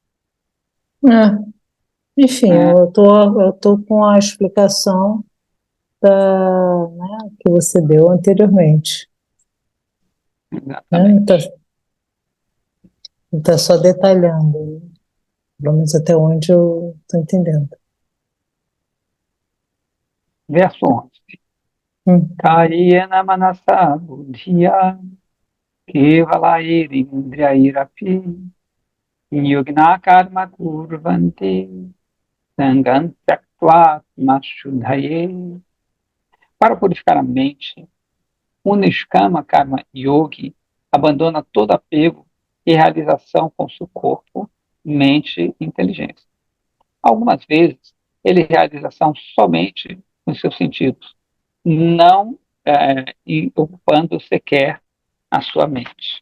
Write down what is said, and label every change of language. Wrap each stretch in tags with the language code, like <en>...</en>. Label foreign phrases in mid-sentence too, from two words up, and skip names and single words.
<pt>Enfim, eu tô com a explicação né, que você deu anteriormente, né? Exatamente. Tá só detalhando, pelo menos até onde eu estou entendendo. Verso 11.</pt> <sa>कायेन मनसा बुद्ध्या केवलैरिन्द्रियैरपि योगिनः कर्म कुर्वन्ति सङ्गं त्यक्त्वात्मशुद्धये.</sa> <pt>Para purificar a mente, o</pt> <sa>निष्काम कर्म योगी</sa> <pt>abandona todo apego e realização com seu corpo, mente e inteligência. Algumas vezes, ele realiza ação somente com seus sentidos, não ocupando sequer a sua mente.</pt>